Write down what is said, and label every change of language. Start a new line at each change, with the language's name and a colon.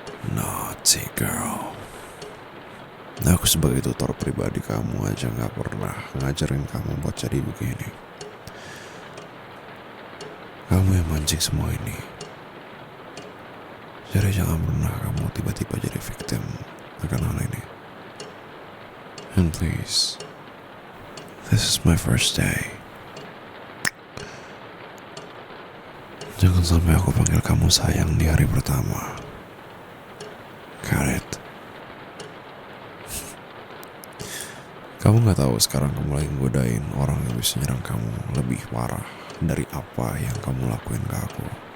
English: Naughty girl.
Indonesian: Aku sebagai tutor pribadi kamu aja gak pernah ngajarin kamu buat jadi begini. Kamu yang mancing semua ini. Jadi jangan pernah kamu tiba-tiba jadi
English: victim
Indonesian: akan hal ini.
English: And please, this is my first day.
Indonesian: Jangan sampai aku panggil kamu sayang di hari pertama.
English: Got it?
Indonesian: Kamu gak tahu sekarang kamu lagi godain orang yang bisa nyerang kamu lebih parah dari apa yang kamu lakuin ke aku.